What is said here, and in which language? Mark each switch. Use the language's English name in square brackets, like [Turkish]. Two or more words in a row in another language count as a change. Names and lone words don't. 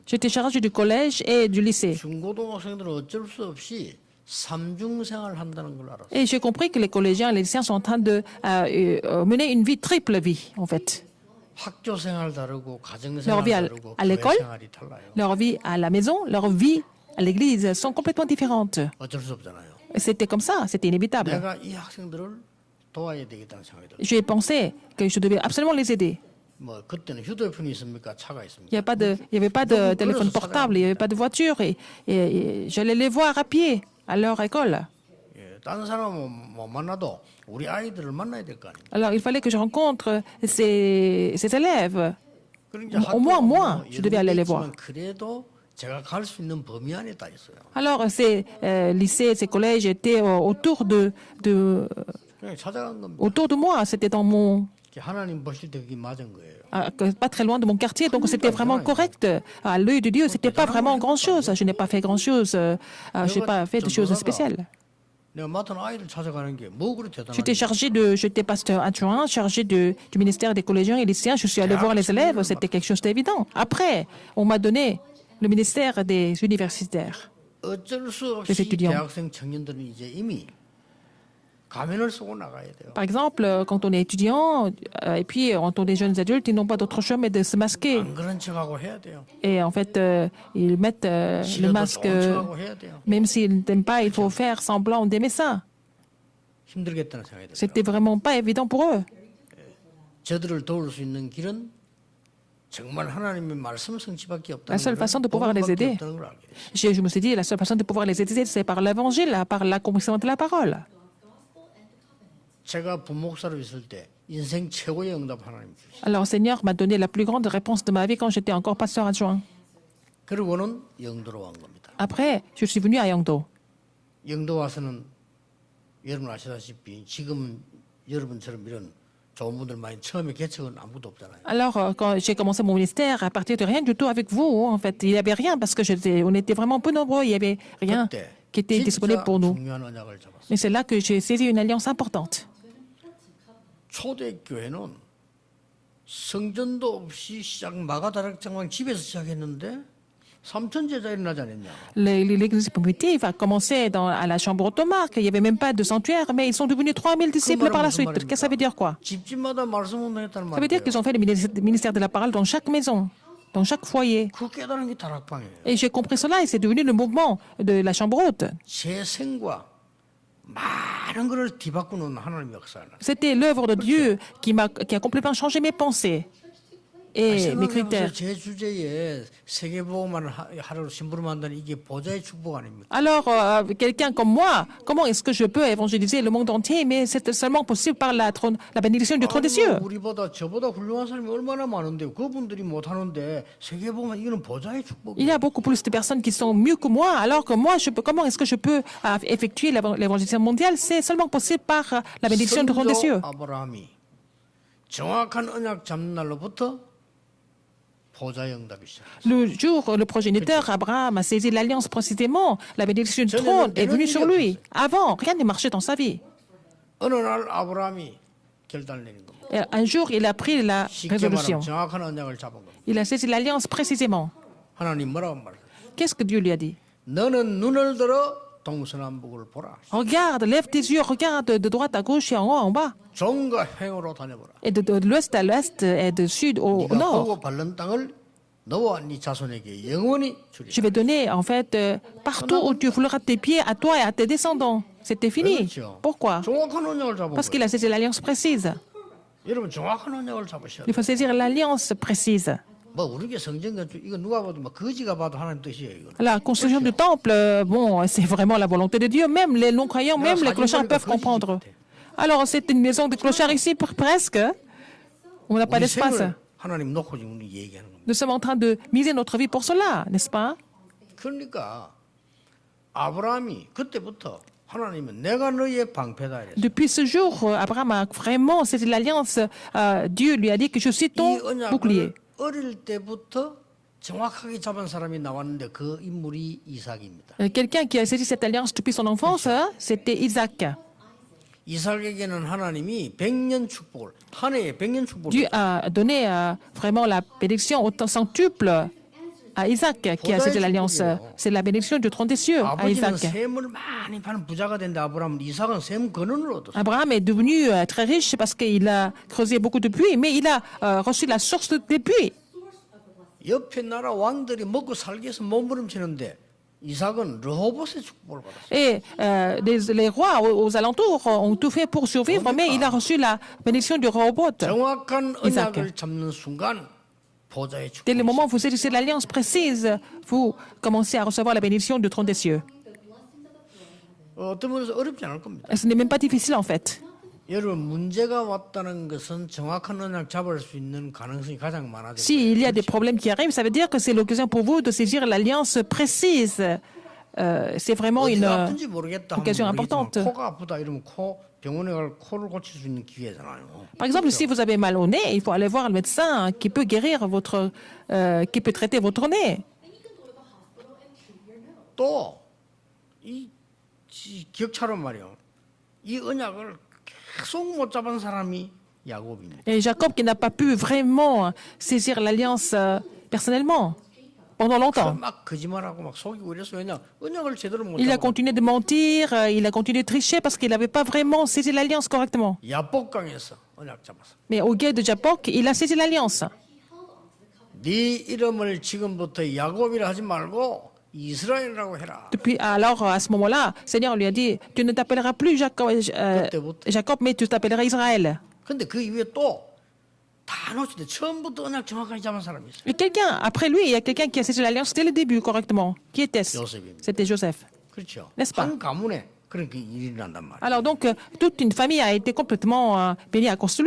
[French] J'étais chargé du collège et du lycée. [Korean] 중고등학생들은 어쩔 수 없이 삼중생활을 한다는 걸 알았어요. [French] Et j'ai compris que les collégiens et les lycéens sont en train de mener une vie, triple vie, en fait. [Korean] 학교 생활 다르고 가정 [French] Leur [Korean] 생활 [French] vie [Korean] 다르고 [French] à [Korean] 교회 [French] l'école, [Korean] 생활이 달라요. [French] leur vie à la maison, leur vie à l'église sont complètement différentes. [Korean] 어쩔 수 없잖아요. [French] C'était comme ça, c'était inévitable. [Korean] 내가 이 학생들을 도와야 되겠다는 생각이 들어요. [French] J'ai pensé que je devais absolument les aider. [Korean] 뭐 그때는 휴대폰이 있습니까? 차가 있습니까? [French] Il n'y avait pas de téléphone portable, il n'y avait pas de voiture et j'allais les voir à pied à leur école. [Korean] 예, 다른 사람은 못 만나도 우리 아이들을 만나야 될 거 아닙니까? [French] Alors il fallait que je rencontre ces élèves. [Korean] 그러니까 [French] Au moins, [Korean] 학교가 [French] moi, [Korean] 뭐 [French] je devais aller les voir. [Korean] 있지만 그래도 제가 갈 수 있는 범위 안에 다 있어요. [French] Alors ces lycées, ces collèges étaient autour [Korean] 그냥 찾아간 겁니다. [French] autour de moi, c'était dans mon [Korean] 하나님 보실 때 그게 맞은 거예요. [French] pas très loin de mon quartier, donc c'était vraiment correct. À l'œil de Dieu, c'était pas vraiment grand-chose. Je n'ai pas fait grand-chose, je n'ai pas fait de choses spéciales. [Korean] 내가 맡은 아이들 찾아가는 게 뭐 그리 [French] J'étais [Korean] 대단한지. [French] j'étais pasteur adjoint, chargé du ministère des collégiens et lycéens. Je suis allé voir les élèves, c'était quelque chose d'évident. Après, on m'a donné le ministère des universitaires. [Korean] 어쩔 수 [French] Les [Korean] 없이 [French] étudiants. [Korean] 대학생 청년들은 이제 이미 가면을 쓰고 나가야 돼요. [French] Par exemple, quand on est étudiant, et puis quand on est jeunes adultes, ils n'ont pas d'autre choix mais de se masquer. [Korean] 안 그런 척하고 해야 돼요. [French] Et en fait, ils mettent le [Korean] 싫어도 [French] masque, [Korean] 좋은 척하고 해야 돼요. [French] même s'ils n'aiment pas, il faut faire semblant d'aimer ça. [Korean] 힘들겠다는 생각이 들어요. [French] C'était vraiment pas évident pour eux. [Korean] 저들을 도울 수 있는 길은 정말 하나님의 말씀 성취밖에 없다는 [French] La seule façon de pouvoir les aider. [Korean] 없다는 걸 알게 됐어요. [French] Je me suis dit, la seule façon de pouvoir les aider, c'est par l'évangile, par l'accomplissement de la parole. [Korean] 제가 부목사로 있을 때 인생 최고의 응답 하나님 주시죠. [French] Alors, Seigneur m'a donné la plus grande réponse de ma vie quand j'étais encore pasteur adjoint. [Korean] 그리고는 영도로 간 겁니다. [French] Après, je suis venu à Yangdo. [Korean] 영도 와서는 여러분 아시다시피 지금 여러분처럼 이런 좋은 분들 많이 처음에 개척은 아무도 없잖아요. [French] Alors, quand j'ai commencé mon ministère, à partir de rien du tout avec vous, en fait, il n'y avait rien parce que on était vraiment peu nombreux, il n'y avait rien [Korean] 그때 [French] qui était disponible [Korean] 진짜 [French] pour nous. [Korean] 중요한 언약을 잡았어요. [French] Mais c'est là que j'ai saisi une alliance importante. [Korean] 초대교회는 성전도 없이 시작 마가다락장만 집에서 시작했는데 3천 제자 일어나지 않았냐. [French] L'église primitive a commencé à la chambre ottomane, il n'y avait même pas de sanctuaire, mais ils sont devenus 3000 disciples par la suite. Qu'est-ce que ça veut dire quoi? [Korean] 집집마다 말씀 운동했다는 [French] Ça veut dire [Korean] 말이에요. [French] qu'ils ont fait le ministère de la parole dans chaque maison, dans chaque foyer. [Korean] 그 깨달은 게 다락방이에요. [French] Et j'ai compris cela et c'est devenu le mouvement de la chambre haute. [Korean] 제 생과 많은 것을 뒤바꾸는 하나님의 역사는. [French] C'était l'œuvre de Dieu qui a complètement changé mes pensées et mes critères. [Korean] 제 주제에 세계보고만 하루 심부름 한다는 이게 보좌의 축복 아닙니까? [French] Alors, quelqu'un comme moi, comment est-ce que je peux évangéliser le monde entier? Mais c'est seulement possible par la bénédiction du trône des cieux. [Korean] 우리보다 저보다 훌륭한 사람이 얼마나 많은데 그분들이 못하는데 세계보고만 이거는 보좌의 축복이에요. [French] Il y a beaucoup plus de personnes qui sont mieux que moi, alors que moi, comment est-ce que je peux effectuer l'évangélisation mondiale? C'est seulement possible par la bénédiction du trône des cieux. [Korean] 아브라함이 정확한 언약 잡는 날로부터 보좌의 응답이 시작했어요. [French] Le jour où le progéniteur Abraham a saisi l'alliance précisément, la bénédiction du trône est venue sur lui. Avant, rien ne marchait dans sa vie. [Korean] 어느 날 아브라함이 결단을 내린 겁니다. [French] Et un jour, il a pris la [Korean] 쉽게 [French] résolution. [Korean] 말하면 정확한 언약을 잡은 겁니다. [French] Il a saisi l'alliance précisément. [Korean] 하나님 뭐라고 말해요? [French] Qu'est-ce que Dieu lui a dit? [Korean] 너는 눈을 들어 동서남북을 보라. [French] Regarde, lève tes yeux, regarde de droite à gauche et en haut, en bas. [Korean] 종과 행으로 다녀보라. [French] Et de l'ouest à l'est et de sud au [Korean] 네가 [French] nord. [Korean] 보고 밟는 땅을 너와 네 자손에게 영원히 주리라. [French] Je vais donner, en fait, partout où tu fouleras tes pieds à toi et à tes descendants. C'était fini. [Korean] 그렇죠. [French] Pourquoi? [Korean] 정확한 언약을 잡은 [French] Parce [Korean] 거예요. [French] qu'il a saisi l'alliance précise. [Korean] 여러분 정확한 언약을 잡으셔야 [French] Il [Korean] 돼요. [French] faut saisir l'alliance précise. [Korean] 뭐 우리게 성전 건축 이거 누가 봐도 뭐 거지가 봐도 하나님 뜻이에요 이거. [French] La construction du temple, bon, c'est vraiment la volonté de Dieu. Même les non-croyants, même les clochards peuvent comprendre. Alors, c'est une maison de clochards ici, presque. On n'a pas [Korean] 우리 [French] d'espace. [Korean] 생을 하나님 놓고 지금 얘기하는 겁니다. [French] Nous sommes en train de miser notre vie pour cela, n'est-ce pas? [Korean] 그러니까 아브라함이 그때부터 하나님은 내가 너희의 방패다 이랬어요. [French] Depuis ce jour, Abraham a vraiment saisi l'alliance. Dieu lui a dit que je suis ton [Korean] 이 [French] bouclier. [Korean] 언약을 어릴 때부터 정확하게 잡은 사람이 나왔는데 그 인물이 이삭입니다. [French] Quelqu'un qui a saisi cette alliance depuis son enfance, c'était Isaac. [Korean] 이삭에게는 하나님이 100년 축복을 한 해에 100년 축복을 [French] Dieu a donné vraiment la bénédiction au centuple à Isaac qui a saisi l'alliance. C'est la bénédiction du trône des cieux à [Korean] 아버지는 [French] Isaac. [Korean] 셈을 많이 파는 부자가 된다 아브라함은 이삭은 셈 근원을 얻었어요. [French] Abraham est devenu très riche parce qu'il a creusé beaucoup de puits, mais il a reçu la source des puits. [Korean] 옆에 나라 왕들이 먹고 살기 위해서 몸부림치는데 이삭은 르호봇의 축복을 받았어요. [French] Et les rois aux alentours ont tout fait pour survivre, mais il a reçu la bénédiction du robot. [Korean] 정확한 이삭. 언약을 잡는 순간 보좌의 [French] Dès le [Korean] 축복이 [French] moment où vous saisissez l'alliance précise, vous commencez à recevoir la bénédiction du trône des cieux. [Korean] 어떤 면에서 어렵지 않을 겁니다. [French] Ce n'est même pas difficile en fait. [Korean] 여러분 문제가 왔다는 것은 정확한 언약 잡을 수 있는 가능성이 가장 많아져요. [French] S'il y a des problèmes qui arrivent, ça veut dire que c'est l'occasion pour vous de saisir l'alliance précise. C'est vraiment une [Korean] 어디가 아픈지 모르겠다 하면 [French] occasion [Korean] 모르겠지만 [French] importante. [Korean] 코가 아프다 이러면 코 병원에 갈 코를 고칠 수 있는 기회잖아요. [French] Par exemple, si vous avez mal au nez, il faut aller voir le médecin qui peut guérir votre, qui peut traiter votre nez. [Korean] 또이 기억처럼 말이요. 이 언약을 계속 못 잡은 사람이 야곱입니다. [French] Et Jacob qui n'a pas pu vraiment saisir l'alliance personnellement pendant longtemps. [Korean] 막 거짓말하고 막 속이고 이랬어요. 왜냐 언약을 제대로 못 [French] Il a [Korean] 잡아. [French] continué de mentir, il a continué de tricher parce qu'il n'avait pas vraiment saisi l'alliance correctement. [Korean] 야복강에서 언약 잡았어. [French] Mais au guet de Jabbok, il a saisi l'alliance. [Korean] 네 이름을 지금부터 야곱이라 하지 말고 이스라엘이라고 해라. [French] Depuis, alors, à ce moment-là, Seigneur lui a dit, tu ne t'appelleras plus Jacob, mais tu t'appelleras Israël. [Korean] 근데 그 이후에 또 다 놓치는데 처음부터 언약 정확하게 잡은 사람이 있어요. [French] Et quelqu'un, après lui, il y a quelqu'un qui a saisi l'alliance dès le début correctement. Qui était-ce? [Korean] 요셉입니다. [French] C'était Joseph. [Korean] 그렇죠. [French] N'est-ce pas? [Korean] 한 가문에 그렇게 일이 일어난단 말이에요. [French] Alors donc, toute une famille a été complètement bénie à cause de lui.